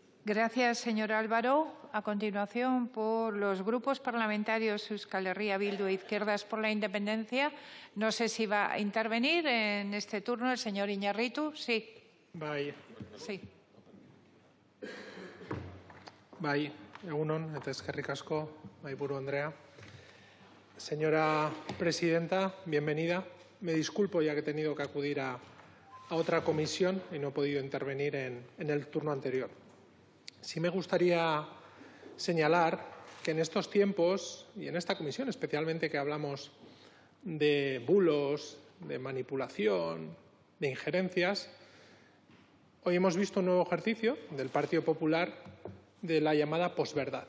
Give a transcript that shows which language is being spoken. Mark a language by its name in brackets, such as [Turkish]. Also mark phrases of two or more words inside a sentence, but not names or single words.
[Spanish] Gracias, señor Álvaro. A continuación, por los grupos parlamentarios Euskal Herria Bildu e Izquierdas por la Independencia. No sé si va a intervenir en este turno el señor Iñarritu. Sí. Sí. [Basque] Bai, egunon, eta eskerrik asko, mahaiburu Andrea. [Spanish] Señora presidenta, bienvenida. Me disculpo ya que he tenido que acudir a otra comisión y no he podido intervenir en el turno anterior. Sí me gustaría señalar que en estos tiempos, y en esta comisión especialmente que hablamos de bulos, de manipulación, de injerencias, hoy hemos visto un nuevo ejercicio del Partido Popular de la llamada posverdad.